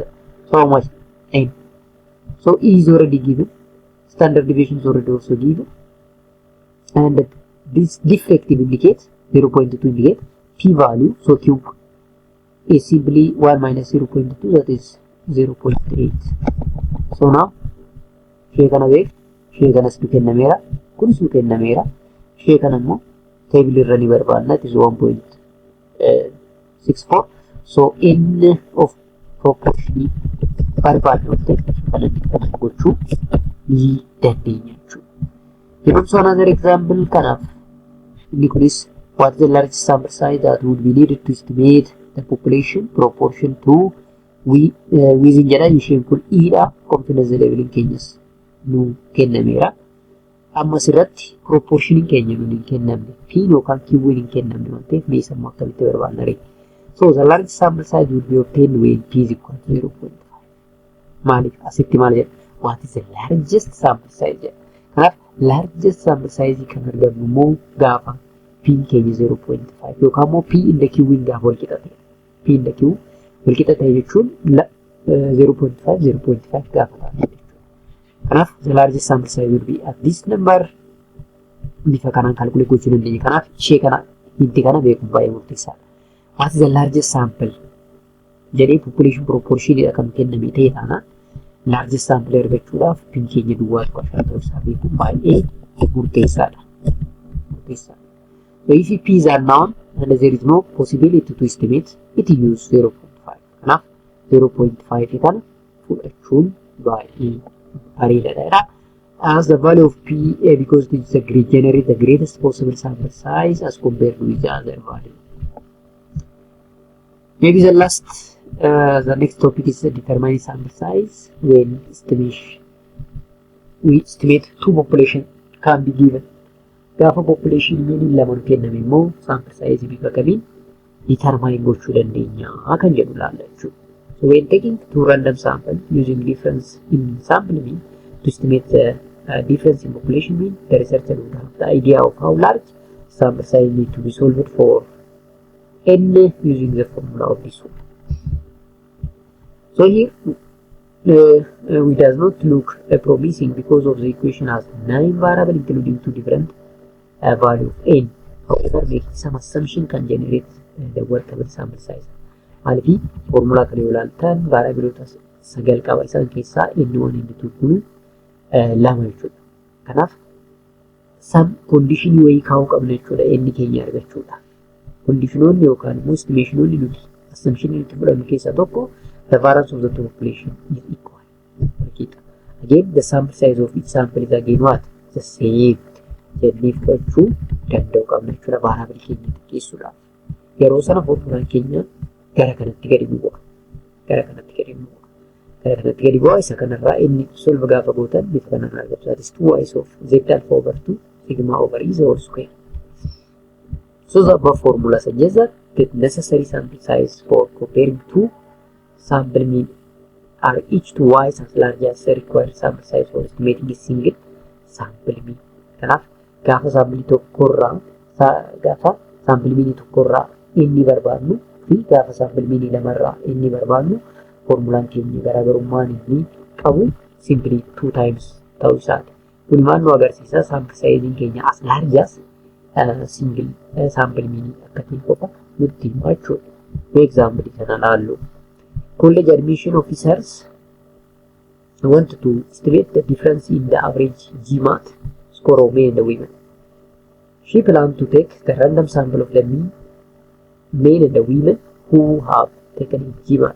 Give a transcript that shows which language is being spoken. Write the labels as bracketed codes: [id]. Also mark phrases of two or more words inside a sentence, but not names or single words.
[en] So how much? N. So E is already given. Standard deviation is already also given. And this defective indicates 0.2 indicate P value. So cube is simply 1 minus 0.2 that is 0.8. So now [om] shee kana beek shee kanas nu kennameera kunis nu kennameera shee kana immoo table irra ni barbaadna [en] it is 1.64. So n of proportion [om] barbaadnu kana gochuu ni dandeenya jechuudha. [en] Here also another example [om] kanaaf inni kunis [en] what is the largest sample size that would be needed to estimate the population proportion to within [om] jedha isheen kun E dha [en] confidence level [om] keenyas nu kennameera. amma sirratti proportion keenya nun hin kennamne p yookaan q hin kennamne waan ta'eef mee sammuu akkamitti barbaadna ree. [en] So the largest sample size will be obtained when p is equal to 0.5. [om] Maaliif asitti maal jedha? [en] What is the largest sample size jedha. [om] Kanaaf [en] largest sample size [om] kan argannu immoo gaafa p keenya 0.5 yookaan immoo [en] p in the q [om] gaafa wal qixa ta'e. [en] P in the q [om] wal qixa ta'e jechuun 0.5 gaafa ta'e. [en] Kanaaf the largest sample size will be at this number. [om] Bifa kanaan calculate gochuu dandeenya. Kanaaf ishee kana hinti kana beekuun baay'ee murteessaadha. [en] What is the largest sample? [om] Jedhee [en] population proportion [om] kan kenname ta'e taana [en] largest sample [om] argachuudhaaf p keenya duwwaatu qofaa ta'uu isaa beekuun baay'ee murteessaadha. [en] So if p is unknown and there is no possibility to estimate, it use 0.5. [om] Kanaaf 0.5 kana fudhachuun baay'ee bareedaadha. [en] As the value of p because it is generate the greatest possible sample size as compared with the other value. Maybe the last, the next topic is determining sample size when we estimate two population can be given. [om] Gaafa [en] population meaning [om] laman kenname immoo [en] sample size [om] bifa kamiin determine gochuu dandeenya kan jedhu laalla jechuudha. [en] So when taking two random samples using difference in sample mean to estimate the difference in population mean, the researcher would have the idea of how large sample size need to be solved for n using the formula of this one. So here we does not look promising because of the equation has 9 variables including 2 different value of n. However, making some assumption can generate the workable sample size. [om] Maalifi formula kana yoo ilaaltan variabiloota 9 qaba isaan keessaa inni 1 inni 2 kun lama jechuudha. Kanaaf [en] some condition [om] wayii kaa'uu qabna jechuudha inni keenya argachuudha. Conditionoonni yookaan immoo estimationoonni nuti assumption nuti fudhannu keessaa tokko [en] the variance of the two population is equal. Again, the sample size of each sample is again what? The same. [om] Jennee fudhachuu danda'u qabna jechuudha variable keenya xiqqeessuudhaaf. Yeroo sana formulaan keenya gara kanatti gadi bu'a. Gara kanatti gadi bu'a isa kanarraa inni solve gaafa gootan bifa kanarraa argatu. [en] That is 2y of z alpha over 2 sigma over e whole square. So the above formula suggests that the necessary sample size for comparing two sample mean are each twice as large as the required sample size for estimating a single sample mean. [om] Kanaaf gaafa sample tokkorraa inni barbaadnu fi gaafa [en] sample mean [om] lamarraa inni barbaadnu formulaan keenya garaagarummaan inni qabu simply 2 times ta'uu isaati. Kun maal nu agarsiisa? [en] Sample size [om] keenya [en] as large as single sample mean [om] akka ta'e qofa nutti hima jechuudha. Example kana laallu. [en] College admission officers want to estimate the difference in the average GMAT score of men and women. She planned to take the random sample of the men and the women who have taken GMAT.